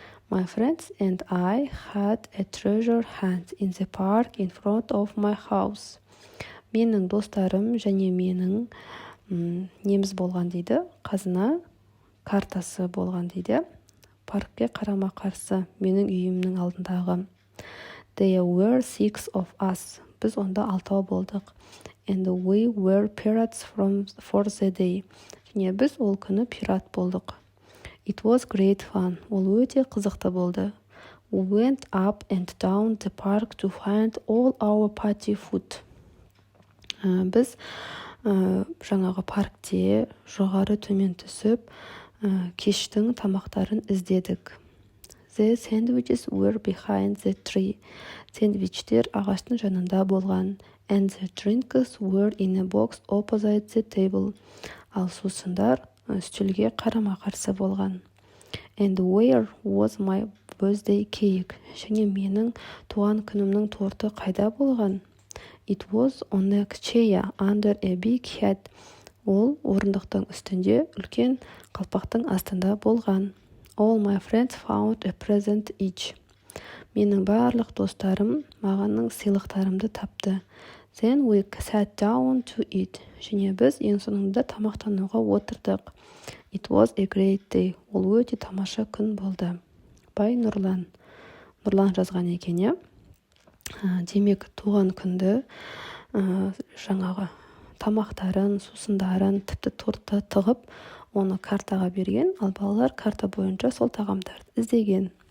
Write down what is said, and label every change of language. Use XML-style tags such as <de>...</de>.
<en>My friends and I had a treasure hunt in the park in front of my house.</en> <kk>Менің достарым және менің неміз болған дейді, қазына картасы болған дейді. Паркке қарама қарсы, менің үйімнің алдындағы.</kk> <en>There were 6 of us.</en> <kk>Біз онда 6 болдық.</kk> <en>And we were pirates for the day.</en> <kk>Және біз ол күні пират болдық.</kk> <en>It was great fun.</en> <kk>Ол өте қызықты болды.</kk> <en>We went up and down the park to find all our party food.</en> <kk>Біз жаңағы паркте жоғары төмен түсіп, кештің тамақтарын іздедік.</kk> <en>The sandwiches were behind the tree.</en> <kk>Сэндвичтер ағаштың жанында болған.</kk> <en>And the drinks were in a box opposite the table.</en> <kk>Ал сусындар үстелге қарама-қарсы болған.</kk> <en>And where was my birthday cake?</en> <kk>Және менің туған күнімнің торты қайда болған?</kk> <en>It was on a chair under a big hat.</en> <kk>Ол орындықтың үстінде үлкен қалпақтың астында болған.</kk> <en>All my friends found a present each.</en> <kk>Менің барлық достарым мағанның сыйлықтарымды тапты.</kk> <en>Then we sat down to eat.</en> <kk>Және біз ең соңында тамақтануға отырдық.</kk> <en>It was a great day.</en> <kk>Ол өте тамаша күн болды.</kk> <en>Бай Нұрлан.</en> <kk>Нұрлан жазған екен, демек туған күнді жаңағы тамақтарын, сусындарын, тіпті тортты тығып, оны картаға берген, ал балалар карта бойынша сол тағамдарды іздеген.</kk>